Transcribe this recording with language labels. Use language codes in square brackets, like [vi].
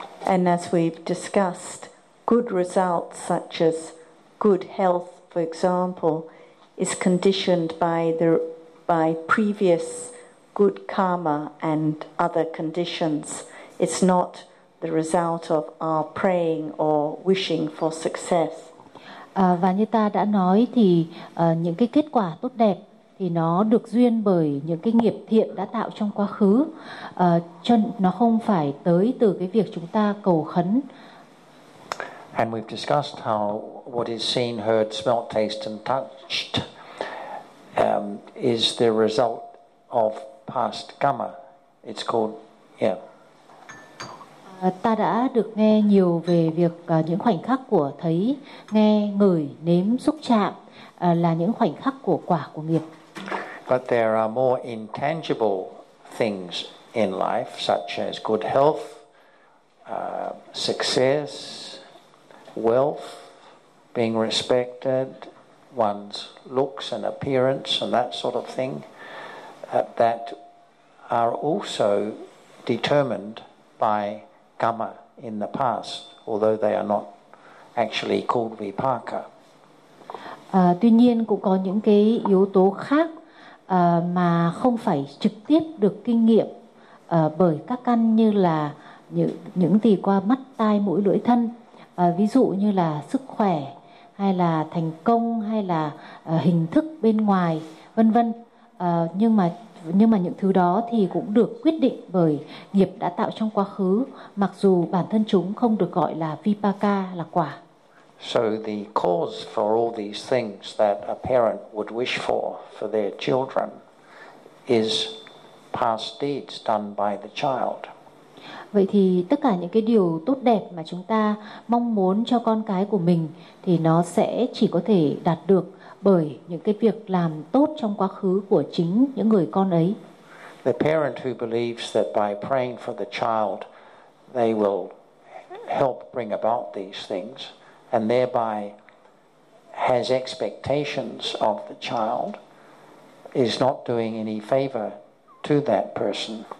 [en] And as we've discussed, good results such as good health, for example, is conditioned by previous good karma and other conditions. It's not the result of our praying or wishing for success. [vi] Và như ta đã nói thì những cái kết quả tốt đẹp thì nó được duyên bởi những cái nghiệp thiện đã tạo trong quá khứ, cho nó không phải tới từ cái việc chúng ta cầu khấn. [en] And we've discussed how what is seen, heard, smelt, tasted, and touched is the result of past karma. It's called [vi] Ta đã được nghe nhiều về việc những khoảnh khắc của thấy, nghe, ngửi, nếm, xúc chạm là những khoảnh khắc của quả của nghiệp. [en] But there are more intangible things in life, such as good health, success, wealth, being respected, one's looks and appearance and that sort of thing, that are also determined by karma in the past, although they are not actually called vipaka. [vi] Tuy nhiên cũng có những cái yếu tố khác mà không phải trực tiếp được kinh nghiệm bởi các căn, như là những gì qua mắt, tai, mũi, lưỡi, thân. Ví dụ như là sức khỏe, hay là thành công, hay là hình thức bên ngoài, vân vân. Nhưng mà những thứ đó thì cũng được quyết định bởi nghiệp đã tạo trong quá khứ, mặc dù bản thân chúng không được gọi là vipaka, là quả. [en] So the cause for all these things that a parent would wish for their children is past deeds done by the child. [vi] Vậy thì tất cả những cái điều tốt đẹp mà chúng ta mong muốn cho con cái của mình thì nó sẽ chỉ có thể đạt được bởi những cái việc làm tốt trong quá khứ của chính những người con ấy. [en] The parent who believes that by praying for the child they will help bring about these things and thereby has expectations of the child is not doing any favor to that person.